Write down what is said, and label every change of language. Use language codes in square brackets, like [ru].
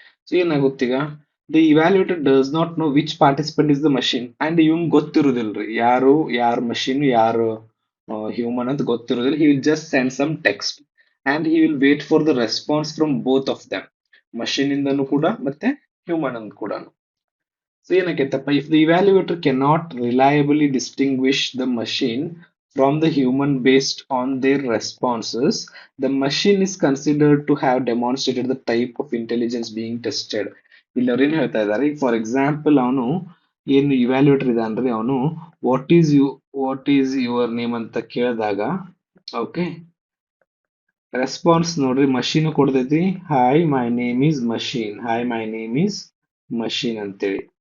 [en] so [kn] ಏನಾಗುತ್ತೀಗ [en] the evaluator does not know which participant is the machine and [kn] ಇವನ್ ಗೊತ್ತಿರುದಿಲ್ರಿ ಯಾರು machine ಯಾರು human ಅಂತ ಗೊತ್ತಿರೋದಿಲ್ಲ. [en] he will just send some text and he will wait for the response from both of them, [kn] machine ಇಂದನೂ ಕೂಡ ಮತ್ತೆ human ಅಂದ್ ಕೂಡ. [en] so [kn] ಏನಕ್ಕೈತಪ್ಪ, [en] If the evaluator cannot reliably distinguish the machine from the human based on their responses, the machine is considered to have demonstrated the type of intelligence being tested. [kn] ಇಲ್ಲಿ ಅವ್ರು ಏನ್ ಹೇಳ್ತಾ ಇದ್ದಾರೆ, for example ಅವನು ಏನು evaluator ಇದಾನ್ರಿ, ಅವನು [en] what is your name [kn] ಅಂತ ಕೇಳಿದಾಗ, ಓಕೆ, ರೆಸ್ಪಾನ್ಸ್ ನೋಡ್ರಿ ಮಷೀನ್ ಕೊಡ್ತೈತಿ, [en] hi my name is machine, [kn] hi my name is machine ಅಂತೇಳಿ.